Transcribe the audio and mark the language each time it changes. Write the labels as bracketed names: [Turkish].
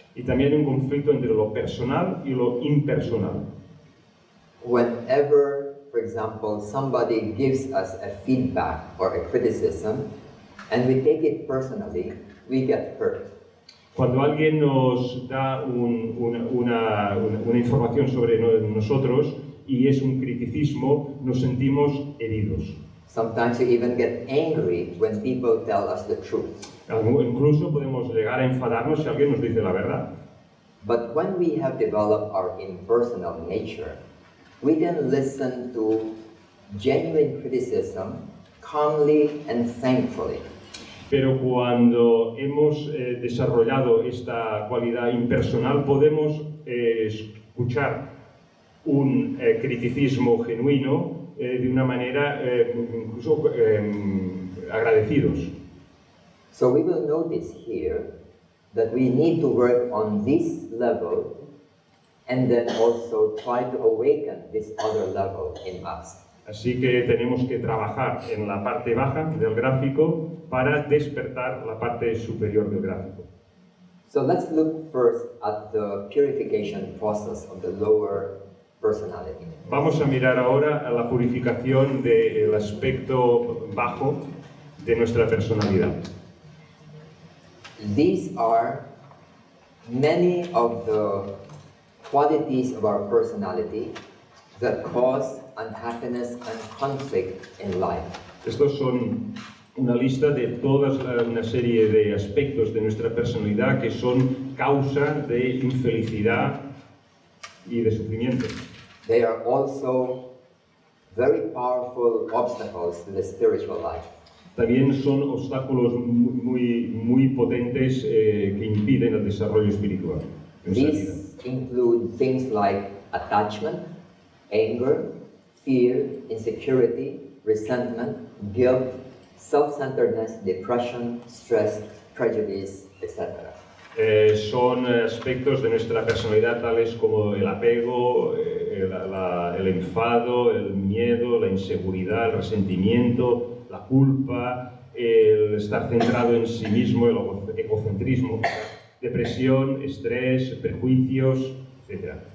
[Spanish] Y también un conflicto entre lo personal y lo impersonal. [English] Whenever, for example, somebody gives us a feedback or a criticism and we take it personally, we get hurt. [Spanish] Cuando alguien nos da una información sobre nosotros y es un criticismo, nos sentimos heridos. [English] Sometimes we even get angry when people tell us the truth. [Spanish] Incluso podemos llegar a enfadarnos si alguien nos dice la verdad. [English] But when we have developed our impersonal nature, we can listen to genuine criticism calmly and thankfully. [Spanish] Pero cuando hemos desarrollado esta cualidad impersonal, podemos escuchar un criticismo genuino de una manera incluso agradecidos. [English] So we will notice here that we need to work on this level and then also try to awaken this other level in us. [Spanish] Así que tenemos que trabajar en la parte baja del gráfico para despertar la parte superior del gráfico. [English] So let's look first at the purification process of the lower personality. [Spanish] Vamos a mirar ahora a la purificación del aspecto bajo de nuestra personalidad. [English] These are many of the qualities of our personality that cause unhappiness and conflict in life. [Spanish] Estos son una lista de una serie de aspectos de nuestra personalidad que son causa de infelicidad y de sufrimiento. [English] They are also very powerful obstacles to the spiritual life. [Spanish] También son obstáculos muy potentes que impiden el desarrollo espiritual. [English] These include things like attachment, anger, fear, insecurity, resentment, guilt, self-centeredness, depression, stress, prejudice, etc. [Spanish] Son aspectos de nuestra personalidad tales como el apego, el enfado, el miedo, la inseguridad, el resentimiento, la culpa, el estar centrado en sí mismo, el egocentrismo, depresión, estrés, prejuicios, etc.